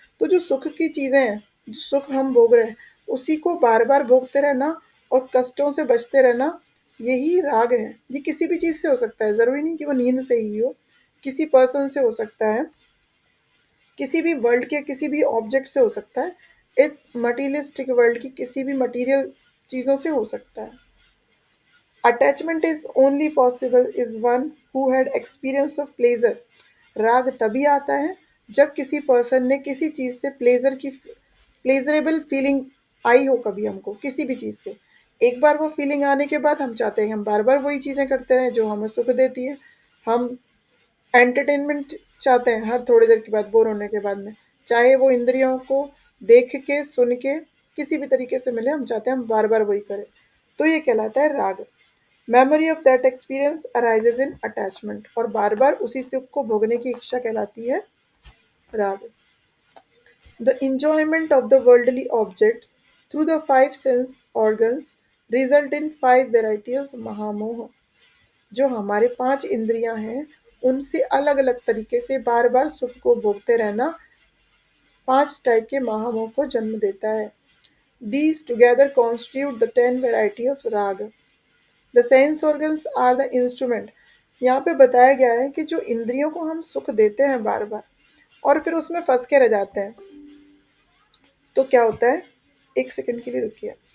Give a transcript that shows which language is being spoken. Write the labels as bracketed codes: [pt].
[hi] तो जो सुख की चीज़ें हैं, जो सुख हम भोग रहे हैं, उसी को बार बार भोगते रहना और कष्टों से बचते रहना, यही राग है। ये किसी भी चीज़ से हो सकता है, ज़रूरी नहीं कि वो नींद से ही हो, किसी पर्सन से हो सकता है, किसी भी वर्ल्ड के किसी भी ऑब्जेक्ट से हो सकता है, एक मटीरियलिस्टिक वर्ल्ड की किसी भी मटीरियल चीज़ों से हो सकता है। [en] Attachment is only possible is one who had experience of pleasure. [hi] राग तभी आता है जब किसी पर्सन ने किसी चीज़ से प्लेजरेबल फीलिंग आई हो, कभी हमको किसी भी चीज़ से। एक बार वो फीलिंग आने के बाद हम चाहते हैं हम बार बार वही चीज़ें करते रहें जो हमें सुख देती है। हम एंटरटेनमेंट चाहते हैं हर थोड़ी देर के बाद, बोर होने के बाद में, चाहे वो इंद्रियों को देख के सुन के किसी भी तरीके से मिले, हम चाहते हैं हम बार बार वही करें। तो ये कहलाता है राग। Memory of that experience arises in attachment, और बार बार उसी सुख को भोगने की इच्छा कहलाती है राग। [en] The enjoyment of the worldly objects through the five sense organs result in five varieties of mahamoha. [hi] जो हमारे पांच इंद्रियां हैं, उनसे अलग अलग तरीके से बार बार सुख को भोगते रहना पांच टाइप के महामोह को जन्म देता है। [en] These together constitute the 10 variety of rag. [hi] The sense organs are the instrument. यहाँ पे बताया गया है कि जो इंद्रियों को हम सुख देते हैं बार बार और फिर उसमें फंस के रह जाते हैं, तो क्या होता है, एक सेकंड के लिए रुकिए।